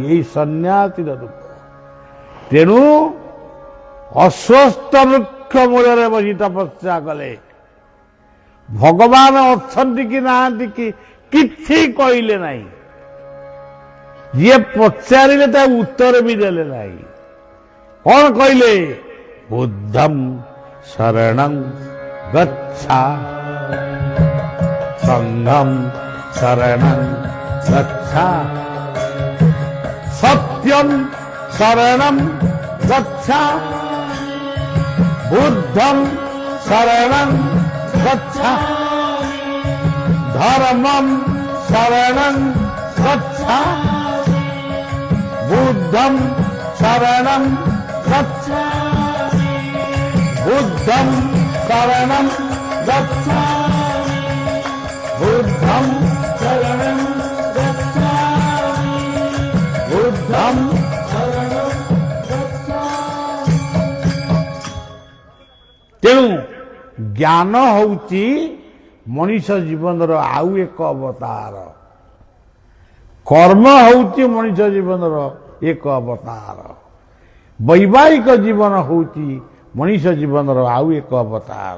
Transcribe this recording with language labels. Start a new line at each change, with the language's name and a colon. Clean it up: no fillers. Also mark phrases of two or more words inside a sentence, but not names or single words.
Odia: ଏଇ ସନ୍ନ୍ୟାସୀର ରୂପ ତେଣୁ ଅଶ୍ୱସ୍ଥ ବୃକ୍ଷ ମୂଳରେ ବସି ତପସ୍ୟା କଲେ ଭଗବାନ ଅଛନ୍ତି କି ନାହାନ୍ତି କି କିଛି କହିଲେ ନାହିଁ ଯିଏ ପଚାରିଲେ ତା ଉତ୍ତର ବି ଦେଲେ ନାହିଁ କଣ କହିଲେ
Pali: ବୁଦ୍ଧଂ ଶରଣଂ ଗଚ୍ଛା ସଂଘଂ ଶରଣଂ ଗଚ୍ଛା ସତ୍ୟଂ শরণম গচ্ছামি বুদ্ধং শরণং গচ্ছামি ধর্মম শরণং গচ্ছামি বুদ্ধং শরণং গচ্ছামি বুদ্ধং শরণং গচ্ছামি বুদ্ধং শরণং গচ্ছামি বুদ্ধং শরণং গচ্ছামি।
Odia: ତେଣୁ ଜ୍ଞାନ ହେଉଛି ମଣିଷ ଜୀବନର ଆଉ ଏକ ଅବତାର, କର୍ମ ହେଉଛି ମଣିଷ ଜୀବନର ଏକ ଅବତାର, ବୈବାହିକ ଜୀବନ ହେଉଛି ମଣିଷ ଜୀବନର ଆଉ ଏକ ଅବତାର।